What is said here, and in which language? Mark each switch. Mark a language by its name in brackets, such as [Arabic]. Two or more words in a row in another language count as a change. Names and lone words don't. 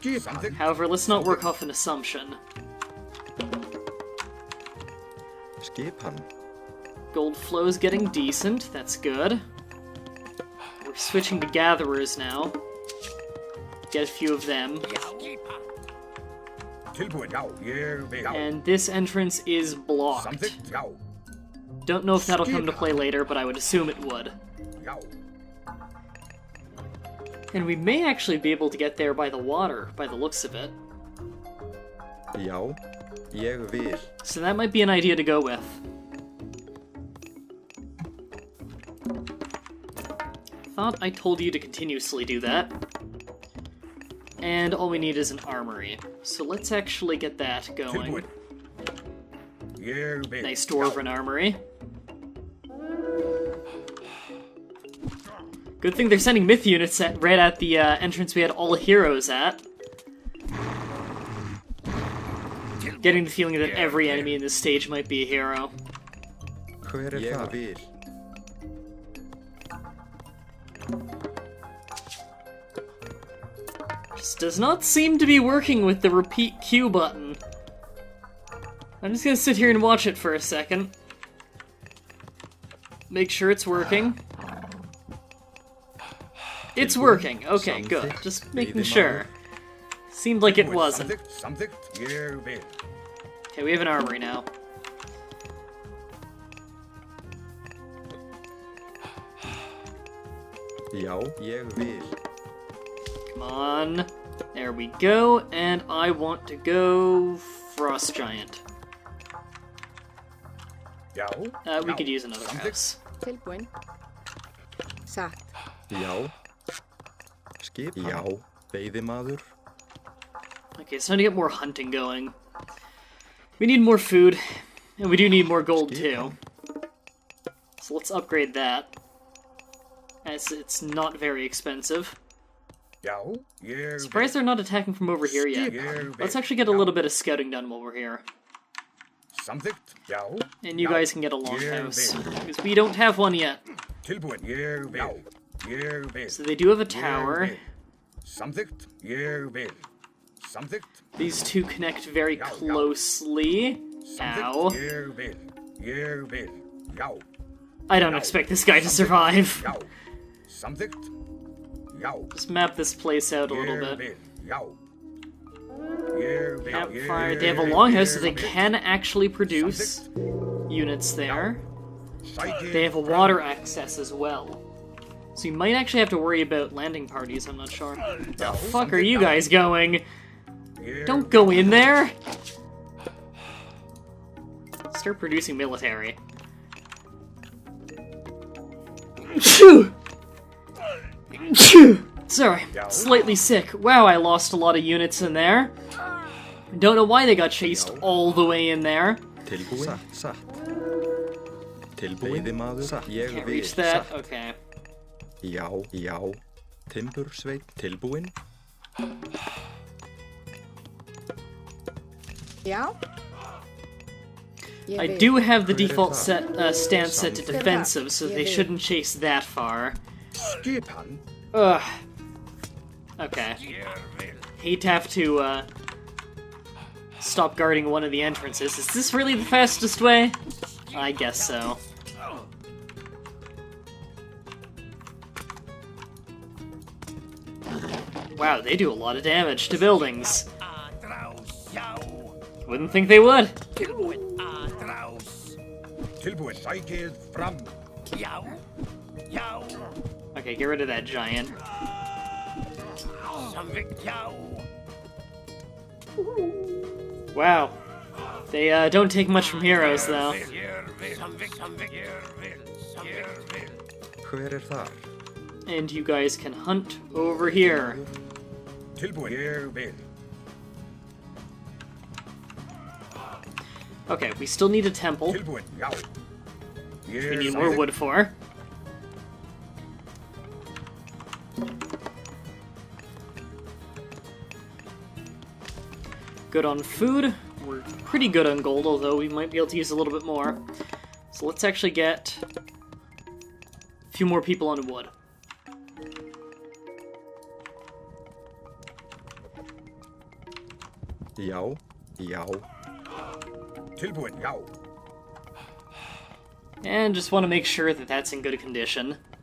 [Icelandic] Samþykkt. [English] However, let's not work off an assumption. [Icelandic] Skipan. [English] Gold flow is getting decent, that's good. We're switching to gatherers now. Get a few of them. [Icelandic] Tilbúin. Já. Ég vil. [English] And this entrance is blocked. [Icelandic] Samþykkt. Já. [English] Don't know if that'll come to play later, but I would assume it would. Yow. And we may actually be able to get there by the water, by the looks of it. [Icelandic] Já, ég vil. [English] So that might be an idea to go with. Thought I told you to continuously do that. And all we need is an armory. So let's actually get that going. [Icelandic] Tilbúin. Ég vil. [English] Nice Dwarven armory. Good thing they're sending myth units right at the entrance we had all heroes at. Getting the feeling that every enemy in this stage might be a hero. [Icelandic] Hver ég vil. [English] Just does not seem to be working with the repeat Q button. I'm just gonna sit here and watch it for a second. Make sure it's working. It's working. Okay, good. Just making sure. Seemed like it wasn't. [Icelandic] Samþykkt, ég vil. [English] Okay, we have an armory now. [Icelandic] Já, ég vil. [English] Come on. There we go. And I want to go Frost Giant. [Icelandic] Já. [English] We could use another house. [Icelandic] Tilbúin. Satt. Já. Skipan. Já, veiðimaður. [English] Okay, it's time to get more hunting going. We need more food, and we do need more gold too. So let's upgrade that, as it's not very expensive. [Icelandic] Já, ég [English] Surprised they're not attacking from over here yet. Let's actually get a little bit of scouting done while we're here. [Icelandic] Samþykkt, já. [English] And you guys can get a longhouse, because we don't have one yet. [Icelandic] Tilbúin, ég vil. Ég vil. [English] So they do have a tower. [Icelandic] Samþykkt, ég vil. Samþykkt. [English] These two connect very closely. Ow. [Icelandic] Ég vil. Ég vil. Já. [English] I don't expect this guy to survive. [Icelandic] Já. Samþykkt. Já. [English] Just map this place out a little [Icelandic] Ég [English] bit. [Icelandic] vil. Já. Ég vil. [English] Campfire. They have a longhouse, so they can actually produce units there. They have a water access as well. So you might actually have to worry about landing parties, I'm not sure. The fuck are you guys going? Don't go in there! Start producing military. Sorry, slightly sick. Wow, I lost a lot of units in there. Don't know why they got chased all the way in there. [Icelandic] Tilbúin. Satt. Tilbúin. Veiðimaður. Ég [English] Can't [Icelandic] vil. [English] reach that. Okay. [Icelandic] Já, já. Timbursveit. Tilbúin. Já. Ég [English] I [Icelandic] vil. [English] do have the default stance set to defensive, so they shouldn't chase that far. [Icelandic] Skipan. [English] Ugh. Okay. Hate to have to, stop guarding one of the entrances. Is this really the fastest way? I guess so. Wow, they do a lot of damage to buildings. Wouldn't think they would. [Icelandic] Tilbúin. Sækið fram. Já. Já. [English] Okay, get rid of that giant. [Icelandic] Samþykkt, já. [English] Wow. They don't take much from heroes, though. [Icelandic] Samþykkt, samþykkt. Ég vil. Hver þar? [English] And you guys can hunt over here. [Icelandic] Tilbúin. Ég vil. [English] Okay, we still need a temple. [Icelandic] Tilbúin. Já. [English] We need more wood for. Good on food. We're pretty good on gold, although we might be able to use a little bit more. So let's actually get a few more people on wood. [Icelandic] Já. Já. Tilbúin. Já. [English] And just want to make sure that that's in good condition.